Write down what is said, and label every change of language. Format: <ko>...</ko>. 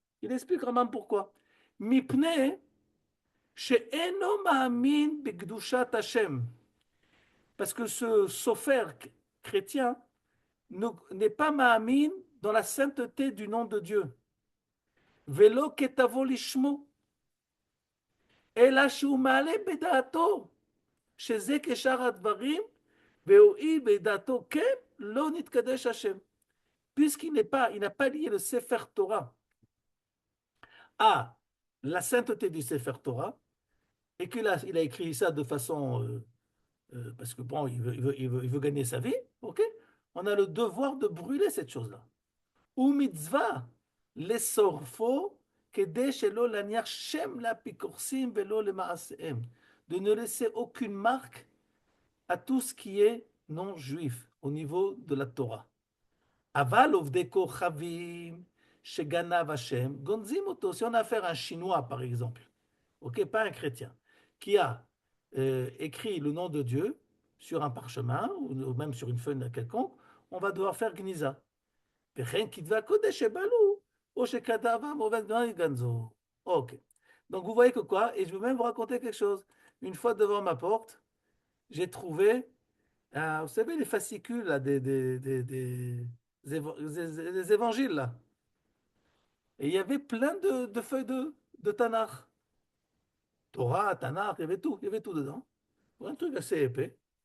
<fr>Il explique Rambam pourquoi.</fr> <he>Mipne she'eno ma'amin b'kedushat Hashem.</he> <fr>Parce que ce sofer chrétien n'est pas ma'amin dans la sainteté du nom de Dieu.</fr> <he>Velo ketavo lishmo. אלא שהוא מעלה בדעתו שזה כשאר הדברים, והואיל בדעתו כן, לא נתקדש השם.</he> <fr>Il n'a pas lié le Sefer Torah à la sainteté du Sefer Torah, et il a écrit ça de façon, parce que bon, il veut gagner sa vie, ok? On a le devoir de brûler cette chose-là.</fr> <he>Ou mitzvah, lesorfo, כדי שלא להניח שם לאפיקורסים ולא למעשיהם,</he> <fr>de ne laisser aucune marque à tout ce qui est non juif au niveau de la Torah.</fr> <he>Aval ovdei kochavim sheganav Hashem gonzim oto.</he> <fr>Si on a affaire à un chinois par exemple, ok, pas un chrétien, qui a écrit le nom de Dieu sur un parchemin ou même sur une feuille quelconque, on va devoir faire gniza.</fr> <he>וכן כתבי הקודש שבעלו, או שכתבם עובד גנזו.</he> <fr>Ok. Donc vous voyez que quoi? Et je veux même vous raconter quelque chose. Une fois devant ma porte, j'ai trouvé, vous savez, les fascicules là, des évangiles là. Et il y avait plein de feuilles de Tanakh. Torah, Tanakh, il y avait tout dedans. Un truc assez épais.</fr>